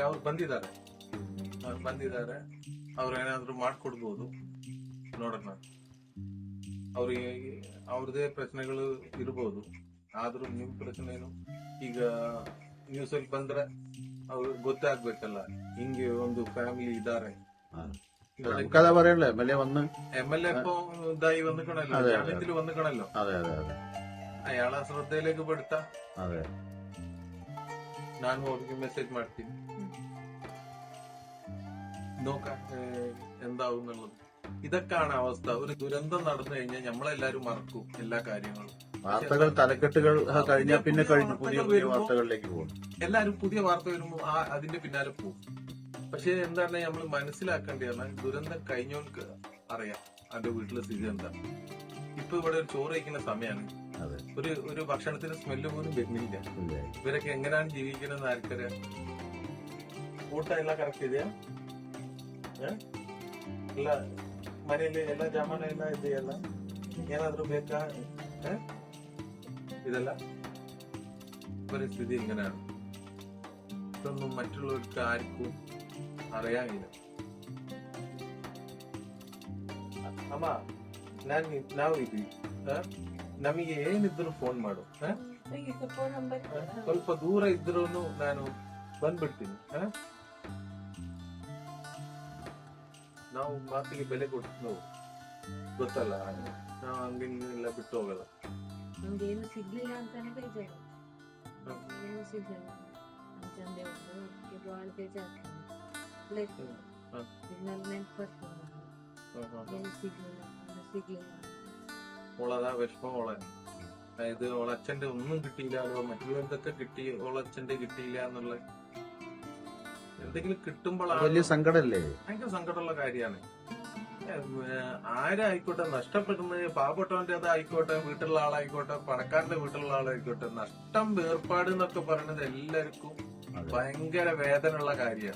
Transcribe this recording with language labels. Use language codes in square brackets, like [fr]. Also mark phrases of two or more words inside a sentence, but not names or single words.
[kn] ಅವ್ರು ಬಂದಿದ್ದಾರೆ, ಅವ್ರು ಏನಾದ್ರು ಮಾಡ್ಕೊಡ್ಬೋದು, ನೋಡೋಣ. ಅವ್ರಿಗೆ ಅವ್ರದೇ ಪ್ರಶ್ನೆಗಳು ಇರ್ಬೋದು. ಆದ್ರೂ ನಿಮ್ ಪ್ರಶ್ನೆ ಏನು? ಈಗ ನ್ಯೂಸ್ ಅಲ್ಲಿ ಬಂದ್ರೆ ಅವ್ರು ಗೊತ್ತಾಗ್ಬೇಕಲ್ಲ, ಹಿಂಗೆ ಒಂದು ಫ್ಯಾಮಿಲಿ ಇದಾರೆ. [ml] കഥ പറയല്ലേ MLA ഇപ്പൊ ഇതായി വന്നിക്കണല്ലോ, ജാമ്യത്തിൽ വന്നിക്കണല്ലോ. അയാളെ ശ്രദ്ധയിലേക്ക് പെടുത്ത [kn] ನಾನು ಅವ್ರಿಗೆ ಮೆಸೇಜ್ ಮಾಡ್ತೀನಿ, [ml] നോക്കാം എന്താവും എന്നുള്ളത്. ഇതൊക്കെയാണ് അവസ്ഥ. ഒരു ദുരന്തം നടന്നു കഴിഞ്ഞാൽ നമ്മളെല്ലാരും മറക്കും എല്ലാ കാര്യങ്ങളും. വാർത്തകൾ, തലക്കെട്ടുകൾ കഴിഞ്ഞാൽ പിന്നെ കഴിഞ്ഞു, പുതിയ പുതിയ വാർത്തകളിലേക്ക് പോകും. എല്ലാരും പുതിയ വാർത്ത വരുമ്പോൾ അതിന്റെ പിന്നാലെ പോകും. പക്ഷെ എന്താണ് നമ്മൾ മനസ്സിലാക്കേണ്ടതാണ്, ദുരന്തം കഴിഞ്ഞവർക്ക് അറിയാം അവന്റെ വീട്ടിലെ സ്ഥിതി എന്താ. ഇപ്പൊ ഇവിടെ ഒരു ചോറ് കഴിക്കുന്ന സമയമാണ്, ഒരു ഭക്ഷണത്തിന് സ്മെല്ല് പോലും വരുന്നില്ല. ഇവരൊക്കെ എങ്ങനെയാണ് ജീവിക്കണമെന്ന് ആർക്കറിയാം? [kn] ಊಟ ಎಲ್ಲ ಕರೆಕ್ಟ್ ಇದೆಯಾ? ಎಲ್ಲ ಮನೆಯಲ್ಲಿ ಎಲ್ಲ ಜಮಾನ ಎಲ್ಲ ಇದೆಯಲ್ಲ? ಏನಾದ್ರೂ ಬೇಕಾ? [ml] ഇതല്ല പരിസ്ഥിതി ഇങ്ങനെയാണ്. ഇതൊന്നും മറ്റുള്ളവർക്ക് ആർക്കും അറിയാനില്ല. [kn] ಅಮ್ಮ, ನಾವು ಇದ್ವಿ, ನಮಗೆ ಏನಿದ್ರು ಫೋನ್ ಮಾಡು. ಸ್ವಲ್ಪ ದೂರ ಇದ್ರು ನಾನು ಬಂದ್ಬಿಡ್ತೀನಿ. ನಾವು ಮಾತಿಗೆ ಬೆಲೆ ಕೊಟ್ಟು ಗೊತ್ತಲ್ಲ, ನಾವು ಹಂಗೆಲ್ಲ ಬಿಟ್ಟು ಹೋಗಲ್ಲ. ನಮ್ಗೆ ಏನು ಸಿಗ್ಲಿಲ್ಲ ಅಂತಾನೆ ಬೇಜಾರು. ಏನು ಸಿಗ್ಲಿಲ್ಲ, ಚಂದೆ ಭಾಳ ಬೇಜಾರು. ಅಪ್ಲೈಟ್ ಹ. പിന്നെ ನೆನ್ಪರ್ತದೆ ಎಲ್ಲಿ ಸಿಗ್ಲಿಲ್ಲ [ml] ഓളതാ വിഷമം ഓളെ. അതായത് ഓളച്ഛന്റെ ഒന്നും കിട്ടിയില്ലാലോ, മറ്റുള്ളവർക്കൊക്കെ കിട്ടി, ഓളച്ഛന്റെ കിട്ടിയില്ല എന്നുള്ള എന്തെങ്കിലും കിട്ടുമ്പോഴാണ് വലിയ സങ്കടല്ലേ? ഭയങ്കര സങ്കടമുള്ള കാര്യമാണ്. ആരായിക്കോട്ടെ നഷ്ടപ്പെടുന്നത്, പാവപ്പെട്ടവന്റെ അതായിക്കോട്ടെ, വീട്ടിലുള്ള ആളായിക്കോട്ടെ, പണക്കാരന്റെ വീട്ടിലുള്ള ആളായിക്കോട്ടെ, നഷ്ടം വേർപാട് എന്നൊക്കെ പറയുന്നത് എല്ലാവർക്കും ഭയങ്കര വേദനയുള്ള കാര്യമാണ്.